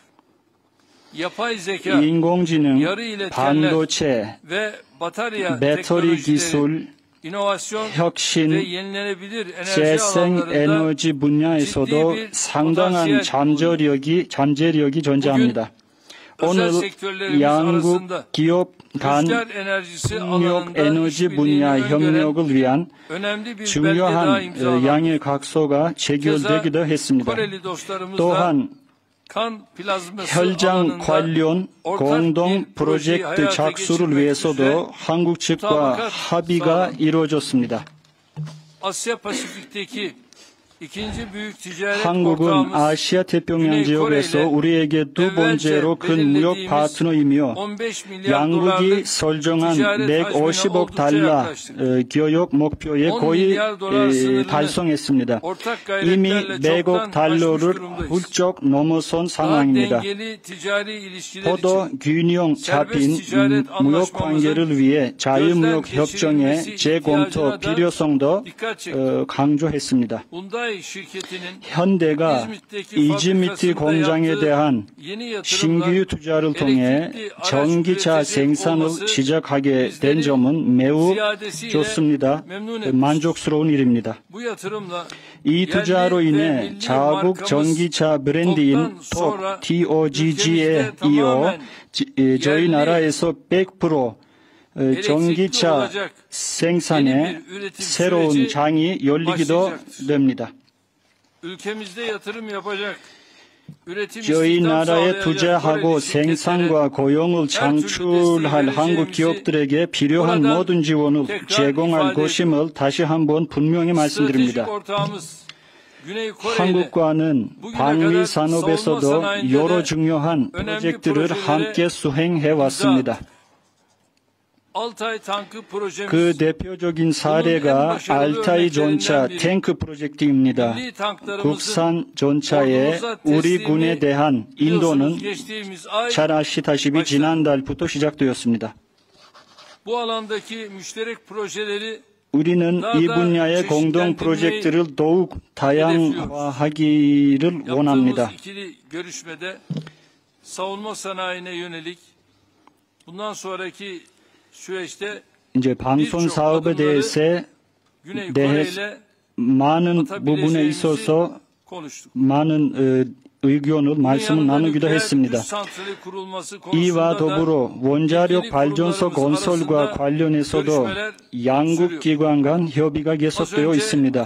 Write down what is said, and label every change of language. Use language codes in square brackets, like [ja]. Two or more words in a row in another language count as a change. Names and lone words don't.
[tr] yapay zeka, [ko] 인공지능, [tr] yarı iletkenler [ko] 반도체, [tr] ve batarya [ko] 배터리 [tr] teknolojileri, [ko] 기술, [tr] inovasyon ve [ko] 혁신, [tr] yenilenebilir enerji [ko] 재생 [tr] alanlarında [ko] 에너지 분야에서도 상당한 잠재력이 존재합니다. 오늘 [tr] özel sektörlerimiz [ko] 양국 [tr] arasında [ko] 기업 간 [tr] rüzgar enerjisi [ko] 풍력 [tr] alanında [ko] 에너지 분야 [tr] işbirliğini [ko] 협력을 위한 [tr] önemli bir belge daha [ko] 중요한 [tr] imzalandı. [ko] 양의 각서가 체결되기도 했습니다. [tr] Koreli dostlarımızla [ko] 또한 [tr] kan plazması [ko] 혈장 [tr] alanında [ko] 관련 [tr] ortak [ko] 공동 [tr] bir projeyi [ko] 프로젝트 [tr] hayata [ko] 착수를 [tr] geçirmek [ko] 위해서도 [tr] üzere [ko] 한국 측과 [tr] mutabakat [ko] 합의가 [tr] sağlandı. [ko] 이루어졌습니다. [tr] Asya Pasifik'teki 이kinci büyük ticaret [ko] 한국은 [tr] ortağımız [ko] 아시아 태평양 지역에서 우리에게 두 번째로 큰 무역 파트너이며 [tr] 15 milyar [ko] 양국이 [tr] dolarlık [ko] 설정한 [tr] ticaret hacmine [ko] 150억 [tr] oldukça [ko] 달러 [tr] yaklaştık. [ko] 교역 목표에 [tr] 10 [ko] 거의 [tr] milyar dolar sınırını [ko] 달성했습니다. [tr] ortak [ko] 이미 [tr] gayretlerle [ko] 100억 [tr] çoktan aşmış [ko] 달러를 [tr] durumdayız. [ko] 훌쩍 넘어선 [tr] Daha [ko] 상황입니다. [tr] dengeli ticari ilişkiler [ko] 포도 [tr] için [ko] 균형 잡힌 무역 관계를 위해 자유무역 협정의 재검토 필요성도 강조했습니다. [tr] Hyundai şirketinin [ko] 현대가 이즈미트 공장에 대한 [tr] yeni [ko] 신규 [tr] yatırımlar [ko] 투자를 통해 전기차 생산을 시작하게 된 점은 매우 좋습니다. 만족스러운 일입니다. [tr] bu yatırımla [ko] 이 투자로 인해 자국 전기차 브랜드인 TOGG에 이어 저희 나라에서 100% 전기차 생산에 새로운 장이 열리기도 됩니다. [tr] ülkemizde yatırım yapacak, üretim [ko] 저희 [tr] istihdam [ko] 나라에 [tr] sağlayacak [ko] 투자하고 [tr] Koreli şirketlere [ko] 생산과 고용을 창출할 한국 기업들에게 필요한 모든 지원을 제공할 것임을 다시 한번 분명히 말씀드립니다. [tr] stratejik ortağımız Güney Kore ile [ko] 한국과는 방위 산업에서도 여러 중요한 프로젝트를 함께 수행해 왔습니다. [tr] Altay tankı projemiz [ko] 그 대표적인 사례가 알타이 전차 탱크 프로젝트입니다. [tr] milli tanklarımızın [ko] 국산 전차에 우리 군에 대한 인도는 [tr] geçtiğimiz ay [ko] 잘 아시다시피 지난달부터 시작되었습니다. [tr] bu alandaki müşterek projeleri [ko] 우리는 이 분야의 공동 프로젝트를 더욱 다양화하기를 원합니다. [tr] yaptığımız ikili görüşmede savunma sanayine yönelik bundan sonraki süreçte [ko] 이제 방송 사업에 대해 [tr] Güney Kore ile [ko] 많은 부분에 있어서 [tr] konuştuk. [ko] 많은 의견을 말씀을 나누기도 했습니다. 이와 더불어 원자력 발전소 건설과 관련해서도 양국 기관 간 협의가 계속되어 있습니다.